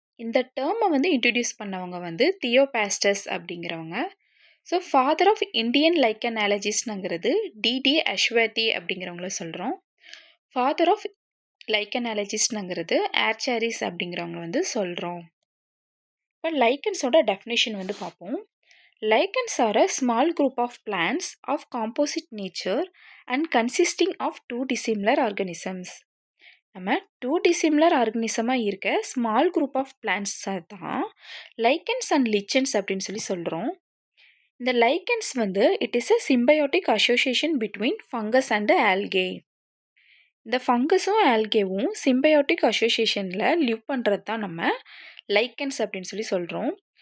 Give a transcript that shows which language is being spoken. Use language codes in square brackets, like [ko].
[ta] இந்த டேர்மை இன்ட்ரடியூஸ் பண்ணவங்க தியோபாஸ்டஸ் அப்படிங்கிறவங்க. So father of Indian லைக்கனாலஜிஸ்ட்ங்கிறது DD அஷ்வதி அப்படிங்கிறவங்கள சொல்கிறோம். ஃபாதர் ஆஃப் லைக்கனாலஜிஸ்ட்ங்கிறது ஆர்ச்சாரிஸ் அப்படிங்கிறவங்க சொல்கிறோம். இப்போ லைக்கன்ஸோட டெஃபினேஷன் பார்ப்போம். [en] Lichens are a small group of plants of composite nature and consisting of two dissimilar organisms. [ta] நம்ம 2 dissimilar ஆர்கனிசமாக இருக்க ஸ்மால் குரூப் ஆஃப் பிளான்ட்ஸை தான் லைக்கன்ஸ் அண்ட் லிச்சன்ஸ் அப்படின்னு சொல்லி சொல்கிறோம். இந்த lichens [en] It is a symbiotic association between fungus and algae. [ta] இந்த ஃபங்கஸும் ஆல்கேவும் symbiotic அசோசியேஷனில் live பண்ணுறது தான் நம்ம லைக்கன்ஸ் அப்படின்னு சொல்லி சொல்கிறோம்.